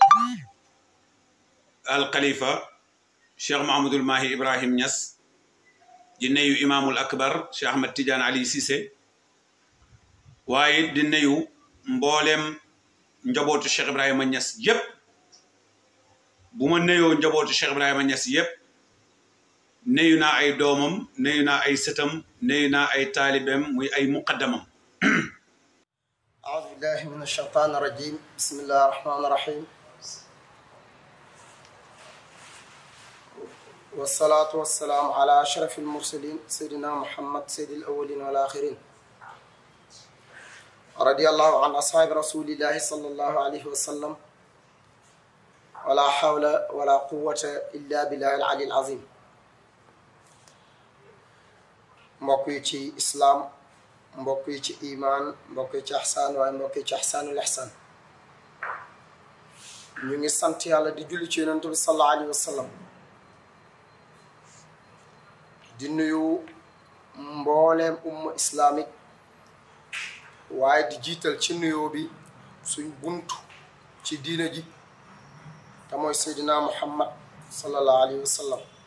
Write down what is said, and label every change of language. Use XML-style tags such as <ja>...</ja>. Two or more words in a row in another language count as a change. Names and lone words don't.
<wo>al khalifa Cheikh Mahamadul Mahi Ibrahim Niass di nuyu imaamul akbar Cheikh Ahmed Tidiane Ali Cissé waaye di nuyu mboolem njabootu Cheikh Ibrahima Niass yépp bu ma nuyoo njabootu Cheikh Ibrahima Niass yépp nuyu naa ay doomam nuyu naa ay sëtam nuyu naa ay taalibeem muy ay muqaddamam</wo> <ar>أعوذ بالله من الشيطان الرجيم بسم الله الرحمن الرحيم والصلاة والسلام على أشرف المرسلين سيدنا محمد سيد الأولين والآخرين رضي الله عن أصحاب رسول الله صلى الله عليه وسلم ولا حول ولا قوة إلا بالله العلي العظيم</ar> <wo>mbokk yi ci islaam mbokk yi ci imaan mbokk yi ci ihsaan waaye mbokk yi ci ihsaanul ihsaan ñu ngi sant yàlla di julli ci yonent bi</wo> <ar>صلى الله عليه وسلم</ar> <wo>di nuyu mbooleem umma islamique waaye di jiital ci nuyoo bi suñ buntu ci diina ji te mooy seydina muhammad</wo> <ar>صلى الله عليه وسلم</ar>